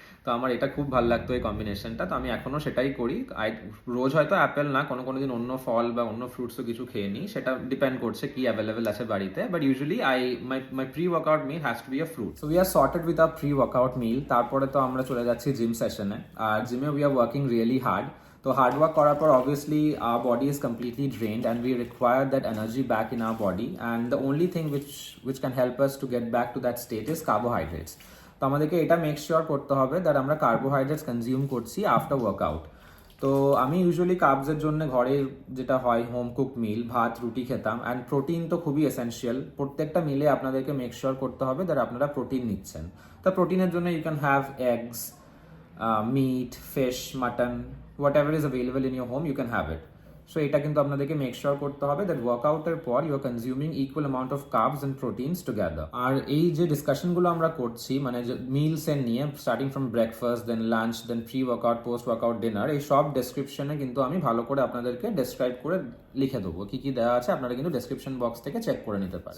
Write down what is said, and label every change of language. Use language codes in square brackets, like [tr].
[bn] তো আমার এটা খুব ভালো লাগতো এই কম্বিনেশনটা, তো আমি এখনও সেটাই করি। রোজ হয়তো অ্যাপেল না, কোনো দিন অন্য ফল বা অন্য ফ্রুটসও কিছু খেয়ে নিই, সেটা ডিপেন্ড করছে কি অ্যাভেলেবেল আছে বাড়িতে। [en] But usually my pre workout meal has to be a fruit. So we are sorted with a pre workout meal. [bn] তারপরে তো আমরা চলে যাচ্ছি জিম সেশনে, আর জিমে [en] We are working really hard. [bn] তো হার্ড ওয়ার্ক করার পর obviously [en] our body is completely drained and we require that energy back in our body, and the only thing which can help us to get back to that state is carbohydrates. [bn] তো আমাদেরকে এটা make sure করতে হবে that আমরা carbohydrates consume করছি after workout. তো আমি usually কার্বসের জন্য ঘরে যেটা হয় হোম কুক মিল, ভাত রুটি খেতাম। অ্যান্ড প্রোটিন তো খুবই এসেনশিয়াল, প্রত্যেকটা মিলে আপনাদেরকে মেক শিওর করতে হবে দ্যাট আপনারা প্রোটিন নিচ্ছেন। তা প্রোটিনের জন্য [en] You can have eggs, meat, fish, mutton, whatever is available in your home, you can have it. [bn] So এটা কিন্তু আপনাদেরকে মেক শিওর করতে হবে দ্যাট ওয়ার্কআউটের পর [en] You are consuming equal amount of carbs and proteins together. [bn] আর এই যে ডিসকাশনগুলো আমরা করছি মানে মিলসের নিয়ে, starting from breakfast, then lunch, then pre workout, post workout, dinner, এই সব ডেসক্রিপশনে কিন্তু আমি ভালো করে আপনাদেরকে ডেসক্রাইব করে লিখে দেবো কি কি দেওয়া আছে, আপনারা কিন্তু ডেসক্রিপশন বক্স থেকে চেক করে নিতে পারেন।